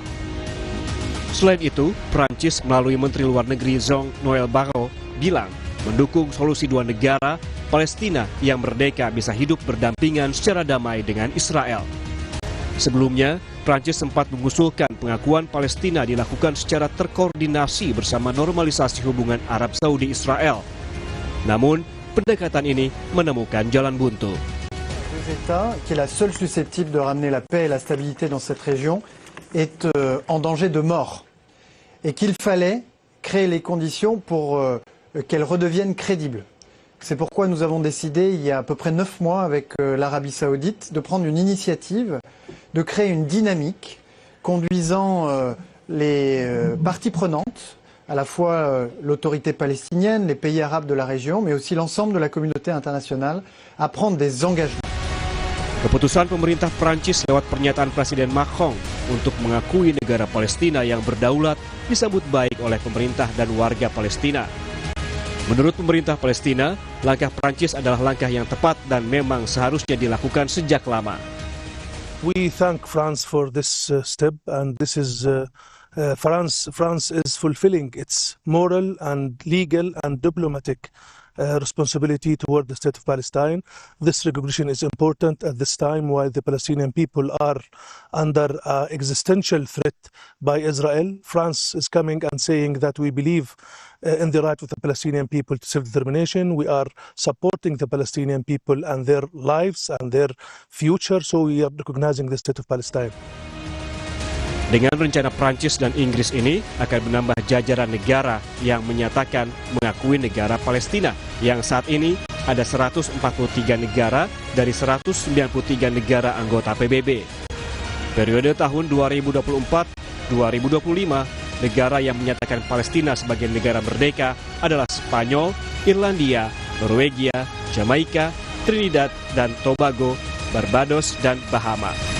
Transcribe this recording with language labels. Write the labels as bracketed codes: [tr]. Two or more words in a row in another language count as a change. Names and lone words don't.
[id] Selain itu, Prancis melalui Menteri Luar Negeri Jean-Noël Barrot bilang mendukung solusi dua negara, Palestina yang merdeka bisa hidup berdampingan secara damai dengan Israel. Sebelumnya, Prancis sempat mengusulkan pengakuan Palestina dilakukan secara terkoordinasi bersama normalisasi hubungan Arab Saudi-Israel. Namun, pendekatan ini menemukan jalan buntu. [fr] Deux États, qui est la seule susceptible de ramener la paix et la stabilité dans cette région, est en danger de mort. Et qu'il fallait créer les conditions pour qu'elle redevienne crédible. C'est pourquoi nous avons décidé, il y a à peu près 9 mois, avec l'Arabie Saoudite, de prendre une initiative, de créer une dynamique conduisant les parties prenantes, à la fois l'autorité palestinienne, les pays arabes de la région, mais aussi l'ensemble de la communauté internationale, à prendre des engagements. [id] Keputusan pemerintah Prancis lewat pernyataan Presiden Macron untuk mengakui negara Palestina yang berdaulat disambut baik oleh pemerintah dan warga Palestina. Menurut pemerintah Palestina, langkah Prancis adalah langkah yang tepat dan memang seharusnya dilakukan sejak lama. [en] We thank France for this step, and this is France is fulfilling its moral and legal and diplomatic responsibility toward the state of Palestine. This recognition is important at this time while the Palestinian people are under existential threat by Israel. France is coming and saying that we believe in the right of the Palestinian people to self-determination. We are supporting the Palestinian people and their lives and their future, so we are recognizing the state of Palestine. [id] Dengan rencana Prancis dan Inggris ini akan menambah jajaran negara yang menyatakan mengakui negara Palestina, yang saat ini ada 143 negara dari 193 negara anggota PBB. Periode tahun 2024-2025, negara yang menyatakan Palestina sebagai negara merdeka adalah Spanyol, Irlandia, Norwegia, Jamaika, Trinidad dan Tobago, Barbados, dan Bahama.